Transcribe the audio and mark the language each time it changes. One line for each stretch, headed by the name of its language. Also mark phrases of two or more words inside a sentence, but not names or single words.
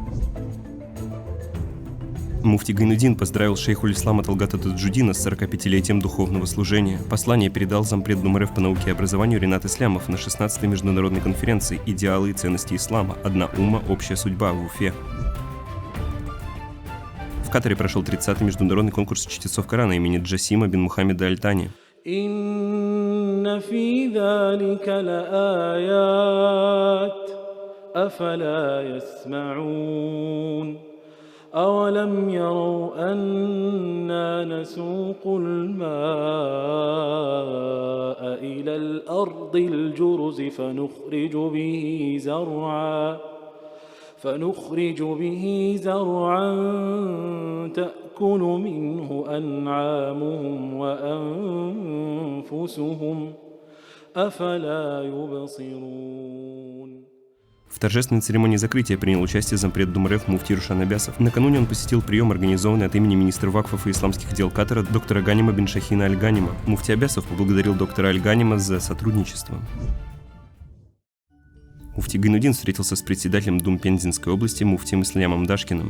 Russian: Муфти Гайнуддин поздравил шейхуль ислама Талгата Таджуддина с 45-летием духовного служения. Послание передал зампред Думрф по науке и образованию Ринат Ислямов на 16-й международной конференции «Идеалы и ценности ислама. Одна умма. Общая судьба» в Уфе. В Катаре прошел 30-й международный конкурс чтецов Корана имени Джасима бин Мухаммеда Аль-Тани.
Arabic: إن في ذلك لآيات أفلا يسمعون أولم يروا أنا نسوق الماء إلى الأرض الجرز فنخرج به زرعا تأكل منه أنعامهم وأنفسهم أفلا يبصرون.
Russian: В торжественной церемонии закрытия принял участие зампред Думрф муфти Рушан Абясов. Накануне он посетил прием, организованный от имени министра вакфов и исламских дел Катара доктора Ганима бин Шахина Аль-Ганима. Муфти Абясов поблагодарил доктора Аль-Ганима за сотрудничество. Муфти Гайнуддин встретился с председателем Дум Пензенской области муфтием Ислямом Дашкиным.